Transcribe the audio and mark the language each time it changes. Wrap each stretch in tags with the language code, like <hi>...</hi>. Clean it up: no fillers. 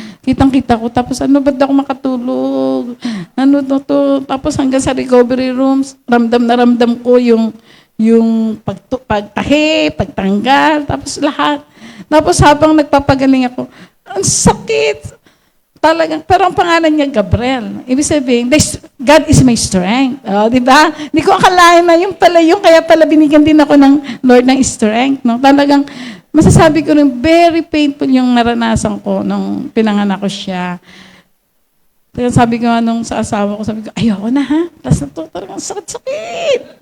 <tl>Kitang-kita ko, tapos ba't ako makatulog? Tapos hanggang sa recovery rooms, ramdam na ramdam ko yung pagtahi, pagtanggal, tapos lahat. Tapos habang nagpapagaling ako, ang sakit. Talagang, pero ang pangalan niya, Gabriel.</tl> <en>Ibig sabihin, God is my strength.</en> <tl>Di ba? Hindi ko akalain na yung kaya pala binigyan din ako ng Lord ng strength. No? Talagang, masasabi ko rin, very painful yung naranasan ko nung pinanganak ko siya. Kaya sabi ko nung sa asawa ko, sabi ko, ayoko na ha. Tapos na to, talagang sakit-sakit.</tl>